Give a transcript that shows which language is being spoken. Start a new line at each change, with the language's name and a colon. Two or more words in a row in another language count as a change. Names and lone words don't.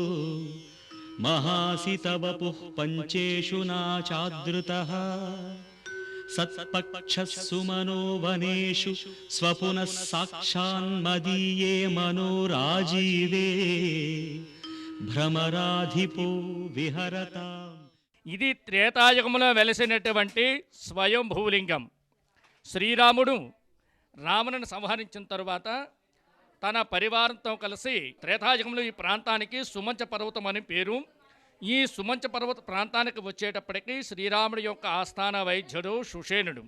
Sanskrit: महासितवपुः पञ्चेषु नाचादृतः सत्पक्षः सुमनो वनेषु स्वपुनः साक्षान्मदीये मनोराजीवे भ्रमराधिपो विहरताम्।
Telugu: ఇది త్రేతాయుగంలో వెలసినటువంటి స్వయంభూలింగం. శ్రీరాముడు రావణుని సంహరించిన తరువాత తన పరివారంతో కలిసి త్రేతాయుగంలో ఈ ప్రాంతానికి సుమంచ పర్వతం అని పేరు. ఈ సుమంచ పర్వత ప్రాంతానికి వచ్చేటప్పటికి శ్రీరాముడి యొక్క ఆస్థాన వైద్యుడు సుషేనుడు.